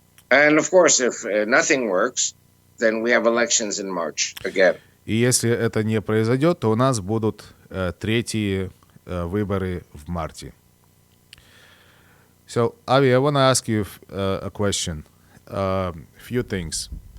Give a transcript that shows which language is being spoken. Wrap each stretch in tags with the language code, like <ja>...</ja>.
<en>And of course, if nothing works, then we have elections in March again.</en> <ru>И если это не произойдет, то у нас будут третьи выборы в марте.</ru> <en>So, Avi, I want to ask you a question. Few things.</en>